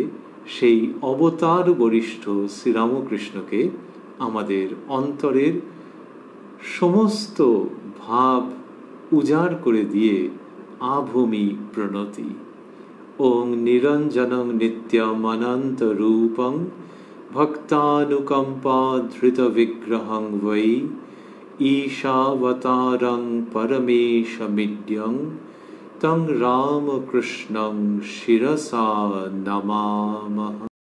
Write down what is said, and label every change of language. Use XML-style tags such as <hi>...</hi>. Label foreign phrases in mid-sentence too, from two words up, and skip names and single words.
<bn>সেই অবতার বরিষ্ঠ শ্রীরামকৃষ্ণকে আমাদের অন্তরের সমস্ত ভাব উজাড় করে দিয়ে আভূমি প্রণতি।</bn> <sa>ওং নিরঞ্জনং নিত্যম অনন্ত রূপং ভক্তানুকম্পা ধৃত বিগ্রহং বৈ ঈশাবতারং পরমেশমিড্যং তং রামকৃষ্ণং শিরসা নমামহ।</sa>